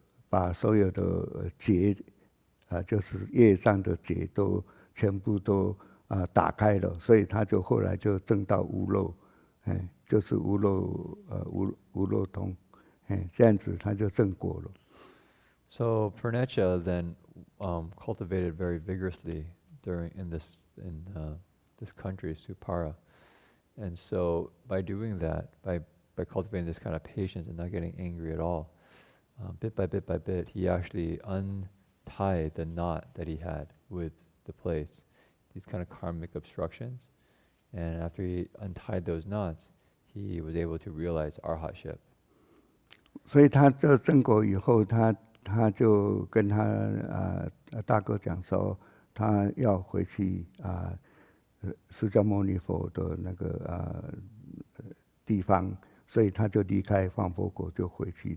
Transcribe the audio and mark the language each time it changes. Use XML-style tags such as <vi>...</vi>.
<zh>把所有的结就是业障的结都全部都打开了，所以他就后来就证到无漏，就是无漏通，这样子他就证果了。</zh> <en>So Parnarcha then cultivated very vigorously in this country, Supara, and so by doing that, by cultivating this kind of patience and not getting angry at all, bit by bit, he actually untied the knot that he had with the place, these kind of karmic obstructions, and after he untied those knots, he was able to realize arhatship.</en> <zh>所以他这证果以后，他就跟他大哥讲说，他要回去释迦牟尼佛的那个地方，所以他就离开放佛国就回去。</zh>